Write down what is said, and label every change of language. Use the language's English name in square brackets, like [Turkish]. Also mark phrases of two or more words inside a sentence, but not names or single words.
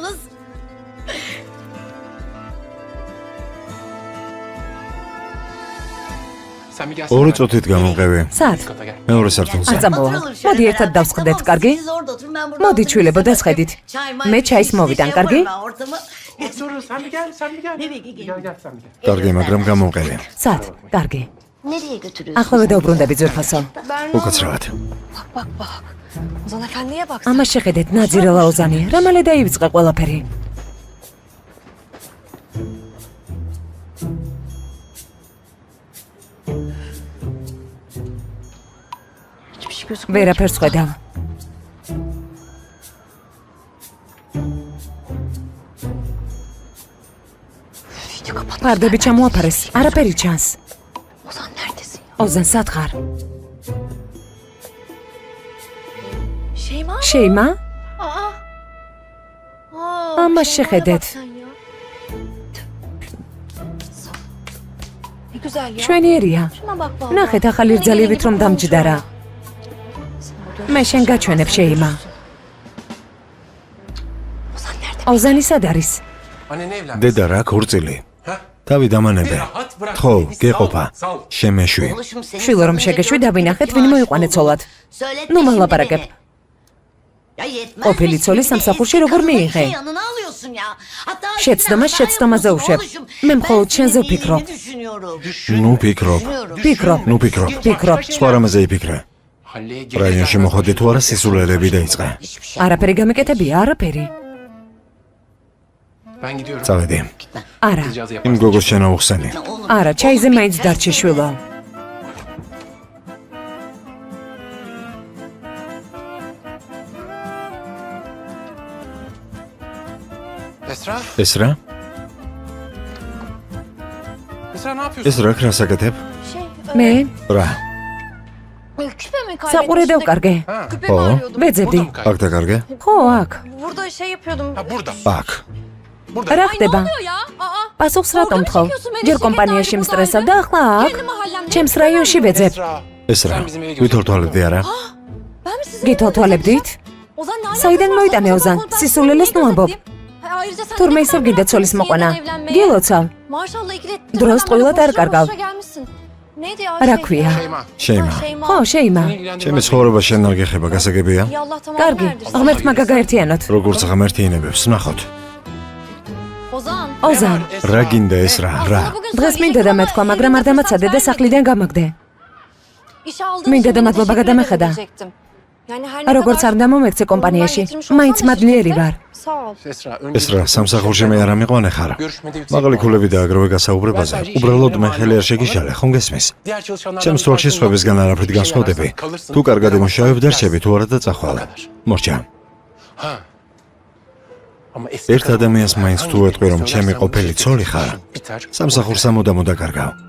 [Georgian] ორი წუთით გამოვყევი. სად? მეორე სართულზე. არ წამოვა. მოდი ერთად დავსხდეთ, კარგი? მოდი ჩვილებო დასხედით. მე ჩაის მოვიდან, კარგი? კარგი, მაგრამ გამოვყევი. სად? კარგი. [Turkish] Nereye götürüyorsun? [Georgian] ახლავე დაუბრუნდები ძვირფასო. უკაცრავად. [Turkish] Ozan Efendi'ye bak. [Georgian] ამას შეხედეთ, ნაძირელა ოზანი. რა მალე დაივიწყე ყველაფერი. [Turkish] Hiçbir şey gözükmüyor. [Georgian] ვერაფერს ხედავ. [Turkish] Video kapat. [Georgian] ფარდები ჩამოაფარეს. არაფერი ჩანს. [Turkish] Ozan neredesin? [Georgian] ოზან სად ხარ? [Turkish] Şeyma? [Georgian] შეიმა? Aa. ამას შეხედეთ. [Turkish] Sen ya. Ne güzel ya. [Georgian] შვენიერია. [Turkish] Şuna bak baba. [Georgian] ნახეთ ახალი რძალიებით რომ დამჯდარა. მე შენ გაჩვენებ შეიმა. [Turkish] Ozan nerede? [Georgian] ოზანი სად არის? დედა რა ქორწილი? თავი დამანებე. ხო, გეყოფა. შემეშვი. [Turkish] Oluşum senin [Georgian] შვილო რომ [Turkish] sana [Georgian] შეგეშვი [Turkish] nereye [Georgian] დავინახეთ [Turkish] götürdüğünü [Georgian] ვინმე [Turkish] var. [Georgian] მოიყვანე ცოლად. [Turkish] Söyletme [Georgian] ნუ [Turkish] şimdi [Georgian] მალაპარაკებ. [Turkish] beni. Ya yetmez [Georgian] ყოფილი [Turkish] mi? [Georgian] ცოლის [Turkish] Şimdi [Georgian] სამსახურში [Turkish] eski [Georgian] როგორ [Turkish] kadını [Georgian] მიიღე? [Turkish] iki yanına alıyorsun ya. Hatta [Georgian] შეცდომა [Turkish] şimdi [Georgian] შეცდომაზე [Turkish] hata [Georgian] უშვებ. [Turkish] yapıyorsun [Georgian] მე [Turkish] oğlum. [Georgian] მხოლოდ [Turkish] Ben [Georgian] შენზე [Turkish] senin [Georgian] ვფიქრობ. [Turkish] iyiliğini düşünüyorum. [Georgian] ნუ ფიქრობ. ფიქრობ. ნუ ფიქრობ. ფიქრობ. სხვა რამეზე იფიქრე. რაიონში მოხვედი თუ არა სისულელები დაიწყე. არაფერი გამეკეთებია, არაფერი. წავედი. არა. იმ გოგოს შენაუხსენი. არა, ჩაიზე მაინც დარჩე შვილო. Esra? ეს რა? [Turkish] Esra ne yapıyorsun? [Georgian] ეს რა ქრასაკეთებ? [Turkish] Şey, [Georgian] მე რა? [Turkish] küpe mi [Georgian] საყურე [Turkish] kaybetmiştim? [Georgian] დავკარგე. [Turkish] Küpemi Aa. arıyordum. [Georgian] ვეძებდი. [Turkish] Burada mı kaybettin? [Georgian] აქ დაკარგე? ხო, აქ. [Turkish] Burada şey yapıyordum. Ha burada. [Georgian] აქ. [Turkish] Burada. [Georgian] რა [Turkish] Ay ne [Georgian] ხდება? [Turkish] oluyor ya? Aa. [Georgian] პასუხს რატომ [Turkish] Orada [Georgian] თხოვ? [Turkish] mı çekiyorsun beni? [Georgian] ჯერ [Turkish] Şirket [Georgian] კომპანიაში [Turkish] daire [Georgian] მსტრესავ და ახლა აქ. [Turkish] Kendi mahallemde. [Georgian] ჩემს რაიონში ვეძებ. Esra. ეს რა? [Turkish] Sen bizim eve [Georgian] ვითორთვალებდი არა? [Turkish] Ben mi sizin [Georgian] გითოთვალებდით? [Turkish] Ozan ne alakası [Georgian] საიდან [Turkish] var? [Georgian] მოიტანე [Turkish] Sabah [Georgian] ოზან? [Turkish] sabah ben [Georgian] სისულელეს [Turkish] seninle [Georgian] ნუ ამბობ. [Turkish] gittim. Ayrıca sen [Georgian] თურმე [Turkish] ne [Georgian] ისევ [Turkish] kadar [Georgian] გინდა [Turkish] meraklı [Georgian] ცოლის [Turkish] mısın [Georgian] მოყვანა. [Turkish] yeniden evlenmeye? [Georgian] გილოცავ. [Turkish] Maşallah ikili [Georgian] Დროს ტყუილად არ კარგავ. [Turkish] Neydi ya? [Georgian] რა ქვია? Şeyma. შეიმა. ხო, შეიმა. ჩემი ცხოვრება შენ არ გეხება, გასაგებია? [Turkish] Ya Allah tamam [Georgian] კარგი, [Turkish] verdirsin. [Georgian] ღმერთმა გაგაერთიანოთ. როგორც ღმერთი ინებებს, ნახოთ. Ozan. ოზან, რა გინდა ეს რა? რა? დღეს მინდა და მეთქვა, მაგრამ არ დამაცადე და სახლიდან გამაგდე. [Turkish] İşe aldığın [Georgian] მინდა [Turkish] için [Georgian] და [Turkish] beni [Georgian] მადლობა [Turkish] teşekkür [Georgian] გადამეხედა. [Turkish] edecektim. Yani her ne [Georgian] როგორც [Turkish] kadar [Georgian] არ დამომექცე კომპანიაში, [Turkish] ondan getirmiş olsam [Georgian] მაინც [Turkish] da [Georgian] მადლიერი [Turkish] şimdi [Georgian] ვარ. [Turkish] Sağ ol. [Georgian] ესრა, სამსახურში მე არ ამიყვანე ხარ. მაღალი ქულები და აგროვე გასაუბრებაზე. უბრალოდ მე ხელი არ შეგიშალე, ხომ გესმის? ჩემს თვალში სხვებისგან არაფრით განსხვავდები. თუ კარგად იმუშავებ, დარჩები, თუ არა და წახვალ. მორჩა. ერთ ადამიანს მაინც თუ ეტყვი, რომ ჩემი ყოფილი ცოლი ხარ, სამსახურს ამოდამო დაკარგავ.